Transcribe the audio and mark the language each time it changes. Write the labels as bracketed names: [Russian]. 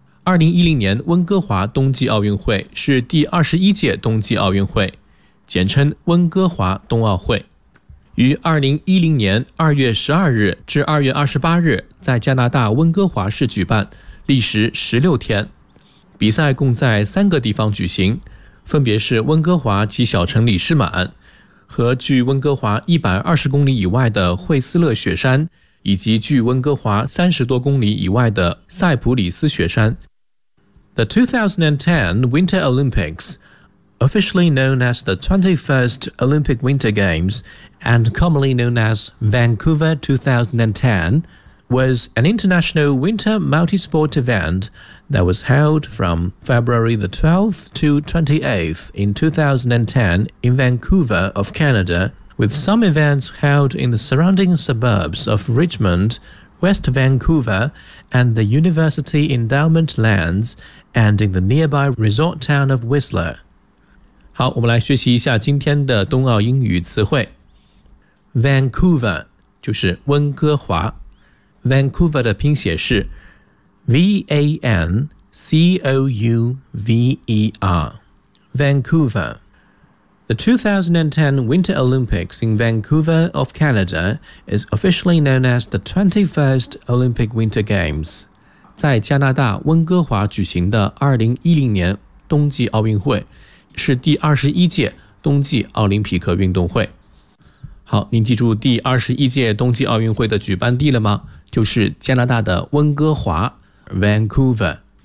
[Chinese] 2010年温哥华冬季奥运会是第21届冬季奥运会，简称温哥华冬奥会，于2010年2月12日至2月28日在加拿大温哥华市举办，历时16天。比赛共在三个地方举行，分别是温哥华及小城里士满，和距温哥华120公里以外的惠斯勒雪山，以及距温哥华30多公里以外的塞普里斯雪山。 [English] The 2010 Winter Olympics, officially known as the 21st Olympic Winter Games and commonly known as Vancouver 2010, was an international winter multi-sport event that was held from February the 12th to 28th in 2010 in Vancouver of Canada, with some events held in the surrounding suburbs of Richmond, West Vancouver, and the University Endowment Lands, and in the nearby resort town of Whistler. [Chinese] 好，我们来学习一下今天的冬奥英语词汇。 Vancouver 就是温哥华。Vancouver 的拼写是 V-A-N-C-O-U-V-E-R. Vancouver. [English] The 2010 Winter Olympics in Vancouver of Canada is officially known as the 21st Olympic Winter Games. [Chinese] 在加拿大温哥华举行的2010年冬季奥运会是第21届冬季奥林匹克运动会。好，您记住第21届冬季奥运会的举办地了吗？就是加拿大的温哥华 Vancouver。